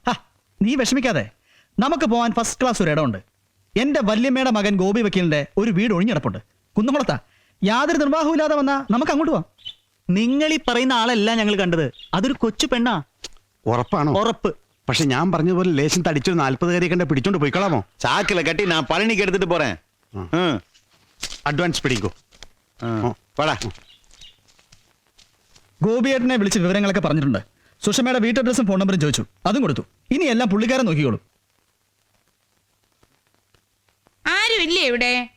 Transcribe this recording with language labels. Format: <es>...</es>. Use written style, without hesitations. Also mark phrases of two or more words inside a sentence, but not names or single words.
<ml>നീ വിഷമിക്കാതെ, നമുക്ക് പോകാൻ ഫസ്റ്റ് ക്ലാസ് ഒരു ഇടമുണ്ട്. എന്റെ വല്യമ്മയുടെ മകൻ ഗോപി വക്കീലിന്റെ ഒരു വീട് ഒഴിഞ്ഞിടപ്പുണ്ട്, കുന്നംകുളത്താ. യാതൊരു നിർവാഹവും ഇല്ലാതെ വന്നാ നമുക്ക് അങ്ങോട്ട് പോവാം. നിങ്ങൾ ഈ പറയുന്ന ആളല്ല ഞങ്ങൾ കണ്ടത്, അതൊരു കൊച്ചു പെണ്ണാ. ഉറപ്പാണോ? ഉറപ്പ്. പക്ഷെ ഞാൻ പറഞ്ഞതുപോലെ ലേശം തടിച്ചൊരു 40 കാരെ കണ്ട പിടിച്ചോണ്ട് പോയിക്കളാമോ?</ml> <ta>சாக்கில கட்டி நான் பழனிக்கு எடுத்துட்டு போறேன்.</ta> <ml>അഡ്വാൻസ് പിടിക്കോ.</ml> <ta>வாடா.</ta> <ml>ഗോപിയേട്ടനെ വിളിച്ച് വിവരങ്ങളൊക്കെ പറഞ്ഞിട്ടുണ്ട്. സുഷമയുടെ വീട്ടഡ്രസ്സും ഫോൺ നമ്പറും ചോദിച്ചു, അതും കൊടുത്തു. ഇനി എല്ലാം പുള്ളിക്കാരൻ നോക്കിക്കോളൂ. ആരുമില്ലേ ഇവിടെ?</ml>